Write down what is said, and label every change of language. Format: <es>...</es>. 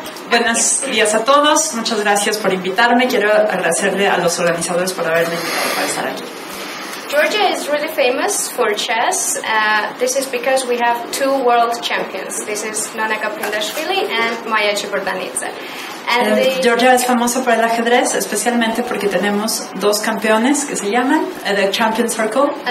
<es>Buenos días a todos, muchas gracias por invitarme. Quiero agradecerle a los organizadores por haberme invitado para estar aquí.</es> <en>Georgia is really famous for chess. This is because we have two world champions. This is Nona Gaprindashvili and Maya Chiburdanidze.</en> <es>Georgia es famosa por el ajedrez, especialmente porque tenemos dos campeones que se llaman The Champion Circle.</es>